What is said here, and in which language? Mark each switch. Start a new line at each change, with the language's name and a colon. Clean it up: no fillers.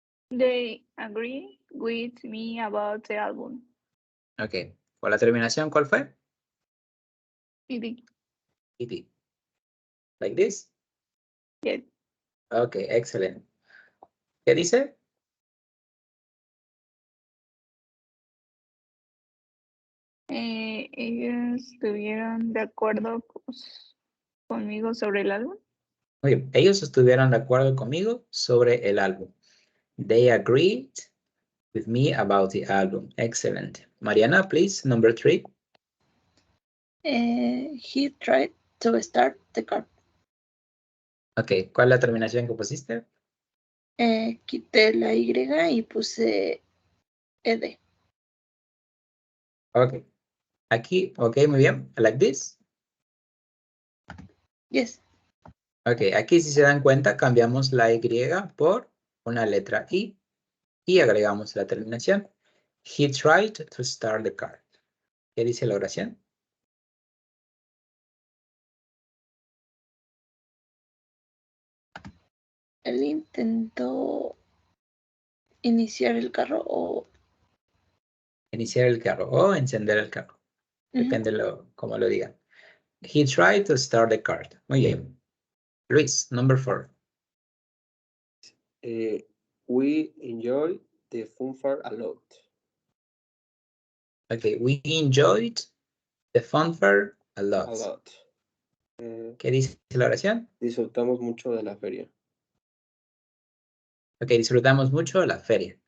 English: They agree with me about the album.
Spanish: Okay, ¿con la terminación cuál fue?
English: ed. ed. Like this? Yes. Okay, excellent.
Spanish: ¿Qué dice? Ellos estuvieron de acuerdo conmigo sobre el álbum. Muy bien, ellos estuvieron de acuerdo conmigo sobre el álbum.
English: They agreed with me about the album. Excellent. Mariana, please, number 3. He tried to start the car.
Spanish: Okay, ¿cuál es la terminación que pusiste? Quité la Y y puse ed. Okay. Aquí, okay, muy bien.
English: Like this. Yes.
Spanish: Okay, aquí si se dan cuenta cambiamos la Y por una letra I y agregamos la terminación.
English: He tried to start the car.
Spanish: ¿Qué dice la oración? Él intentó iniciar el carro o... Iniciar el carro o encender el carro. Depende cómo lo digan.
English: He tried to start the car.
Spanish: Muy bien. Luis,
English: number 4. We enjoy the fanfare a lot. Okay, we enjoyed the fanfare a A lot. lot.
Spanish: ¿Qué dice la oración? Disfrutamos mucho de la feria. Ok, disfrutamos mucho la feria.